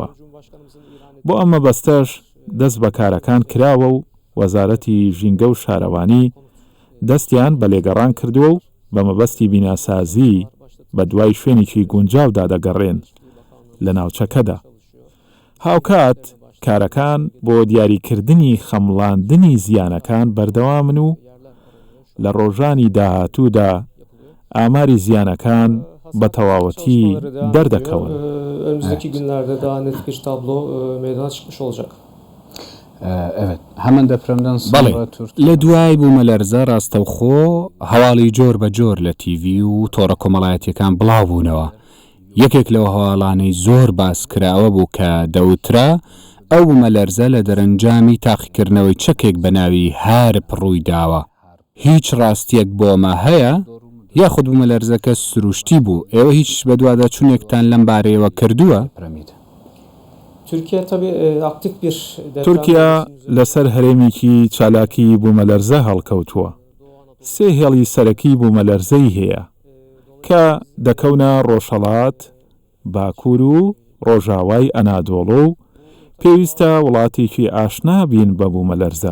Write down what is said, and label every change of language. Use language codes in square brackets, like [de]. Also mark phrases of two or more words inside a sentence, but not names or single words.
[ckb] بۆ ئەمە بەستەش دەست بە کارەکان کراوە و وەزارەتی ژینگە و شارەوانی دەستیان بە لێگەڕان کردووە و بە مەبەستی بیناسازی بە دوای شوێنێکی گونجاودا دەگەڕێن لە ناوچەکەدا. هاوکات کارەکان بۆ دیاریکردنی خەمڵاندنی زیانەکان بەردەوامن و لە ڕۆژانی داهاتوودا ئاماری زیانەکان بە تەواوەتی دەردەکەون. [tr] Önümüzdeki günlerde daha net bir tablo meydana çıkmış olacak. Evet. Hemen depremden [ckb] بەڵێ [tr] sonra [ckb] لە دوای بوومەلەرزە ڕاستەوخۆ هەواڵی جۆر بە جۆر لە تیڤی و تۆڕە کۆمەڵایەتیەکان بڵاو بوونەوە. یەکێک لەو هەواڵانەی زۆر باس کراوە بوو کە دەوترا ئەو بوومەلەرزە لە دەرەنجامی تاقیکردنەوەی چەکێک بە ناوی هارپ ڕووی داوە. هیچ ڕاستیەک بۆمە هەیە یاخود بوومەلەرزەکە سروشتی بوو ئێوە هیچ بەدوادە چونێکتان لەم بارەیەوە کردووە؟ [tr] depremiydi. Türkiye tabii aktif bir [ckb] تورکیا لەسەر هەرێمێکی چالاکی بوومەلەرزە هەڵکەوتووە. سێ هێڵی سەرەکی بوومەلەرزەی هەیە کە دەکەونە ڕۆژهەڵات، باکوور و ڕۆژاوای ئەنادۆڵۆ و پێویستە وڵاتێکی ئاشنا بین بە بوومەلەرزە.